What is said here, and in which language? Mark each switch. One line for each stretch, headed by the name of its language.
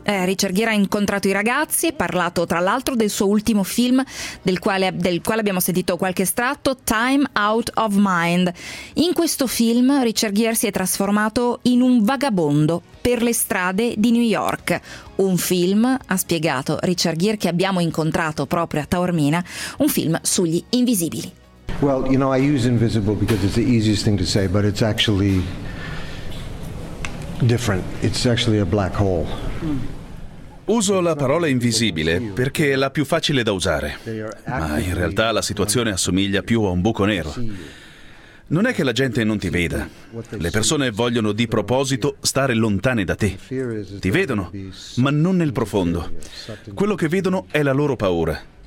Italian: Richard Gere ha incontrato i ragazzi e parlato tra l'altro del suo ultimo film, del quale abbiamo sentito qualche estratto, Time Out of Mind. In questo film Richard Gere si è trasformato in un vagabondo per le strade di New York. Un film, ha spiegato Richard Gere, che abbiamo incontrato proprio a Taormina, un film sugli invisibili.
English: Well, you know, I use invisible because it's the easiest thing to say, but it's actually different. It's actually a black hole.
Italian: Uso la parola invisibile perché è la più facile da usare, ma in realtà la situazione assomiglia più a un buco nero. Non è che la gente non ti veda. Le persone vogliono di proposito stare lontane da te. Ti vedono, ma non nel profondo. Quello che vedono è la loro paura.